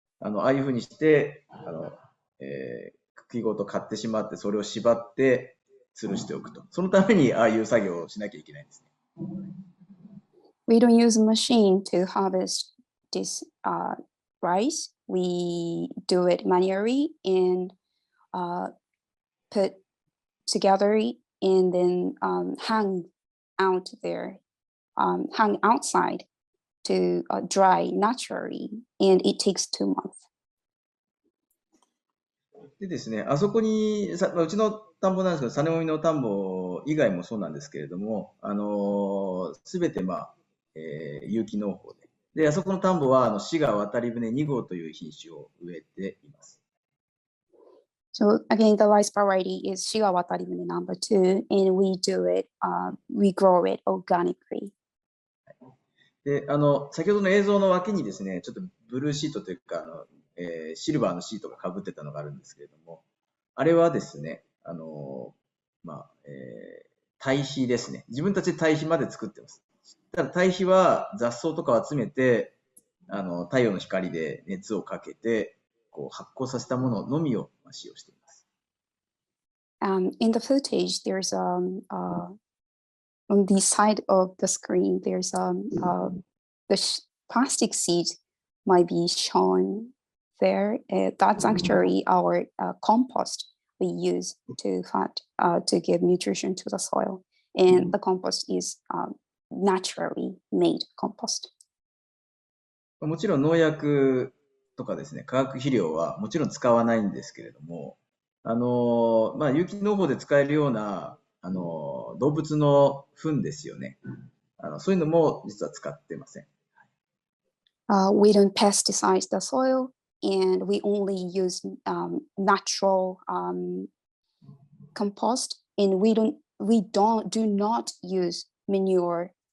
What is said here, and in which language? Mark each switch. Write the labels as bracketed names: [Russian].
[Japanese] ああいうふうにして、茎ごと買ってしまって、それを縛って吊るしておくと。そのためにああいう作業をしなきゃいけないんですね。 [English] We don't use a machine to harvest this rice. We do it manually and put together and then hang out there, hang outside to dry naturally, and it takes 2 months. [Japanese] でですね、あそこにうちの田んぼなんですけど、種もみの田んぼ以外もそうなんですけれども、すべて、まあ有機農法で。で、あそこの田んぼは、滋賀渡り船2号という品種を植えています。 [English] So again, the rice variety is Shiga Wataribune number 2, and we do it, we grow it organically. [Japanese] で、先ほどの映像の脇にですね、ちょっとブルーシートというか、シルバーのシートが被ってたのがあるんですけれども、あれはですね、まあ、堆肥ですね。自分たちで堆肥まで作ってます。ただ堆肥は雑草とかを集めて、太陽の光で熱をかけて、こう発酵させたもののみを使用しています。 [English] In the footage, there's on the side of the screen, there's the plastic seed might be shown there. That's actually our compost we use to give nutrition to the soil, and the compost is naturally made compost. [Japanese] もちろん農薬とかですね、化学肥料はもちろん使わないんですけれども、まあ、有機農法で使えるような動物の糞ですよね。そういうのも実は使ってません。 [English] We don't pesticize the soil. and we only use natural compost, and we do not use manure.